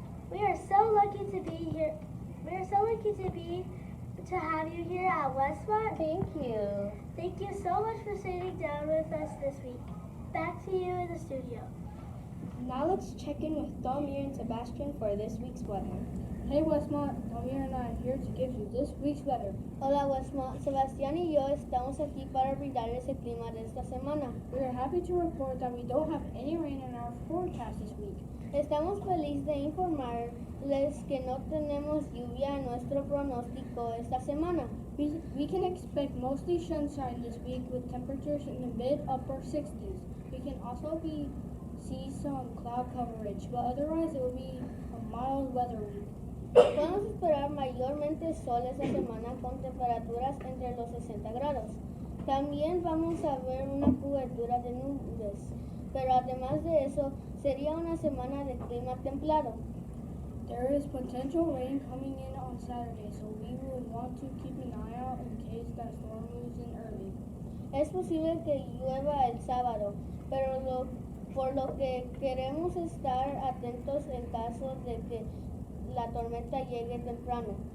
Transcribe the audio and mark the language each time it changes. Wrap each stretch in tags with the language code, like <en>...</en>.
<en>We are so lucky to be here We're so lucky to have you here at Westmont. Thank you. Thank you so much for sitting down with us this week. Back to you in the studio. Now let's check in with Domir and Sebastian for this week's weather. Hey Westmont, Domir and I are here to give you this week's weather.</en> <es>Hola Westmont, Sebastián y yo estamos aquí para brindarles el clima de esta semana.</es> <en>We are happy to report that we don't have any rain in our forecast this week.</en> <es>Estamos felices de informarles que no tenemos lluvia en nuestro pronóstico esta semana.</es> <en>We can expect mostly sunshine this week with temperatures in the mid-upper 60s. We can also see some cloud coverage, but otherwise it will be a mild weather week.</en> <es>Podemos esperar mayormente sol esta semana con temperaturas entre los 60 grados. También vamos a ver una cobertura de nubes, pero además de eso, sería una semana de clima templado.</es> <en>There is potential rain coming in on Saturday, so we will want to keep an eye out in case that storm moves in early.</en> <es>Es posible que llueva el sábado, pero por lo que queremos estar atentos en caso de que la tormenta llegue temprano.</es>